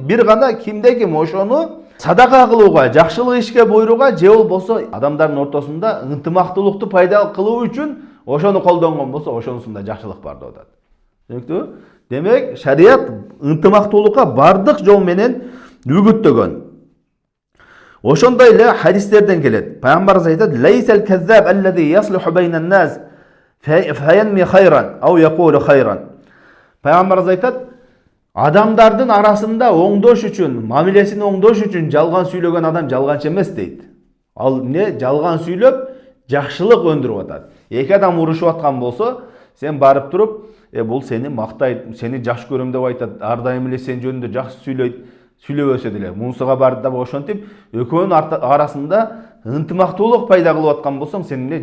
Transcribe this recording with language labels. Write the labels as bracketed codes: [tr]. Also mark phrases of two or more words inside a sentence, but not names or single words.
[ky] Бир гана кимде ким ошону садака кылууга, жакшылык ишке буйруга, же болбосо адамдардын ортосунда ынтымактуулукту пайда кылуу үчүн ошону колдонгон болсо, ошонусунда жакшылык бар деп атат. Түшүнүктүбү? Демек, шарият ынтымактуулукка бардык жол менен үгүттөгөн. Ошондой эле хадистерден келет. [ar] Пайгамбарыбыз айтат: "ليس الكذاب الذي يصلح بين الناس فينمي خيرا أو يقول خيرا." [ky] Пайгамбарыбыз айтат: адамдардын арасында оңдош үчүн, мамилесин оңдош үчүн жалган сүйлөгөн адам жалганчы эмес дейт. Ал эмне? Жалган сүйлөп, жакшылык өндүрүп атат. Эки адам урушуп аткан болсо, сен барып туруп, бул сени мактайт, сени жакшы көрөм деп айтат, ар дайым эле сен жөнүндө жакшы сүйлөйт, сүйлөбөсө деле, мунусуга барып да ошентип, экөөнүн арасында ынтымактуулук пайда кылып аткан болсоң, сен эмне?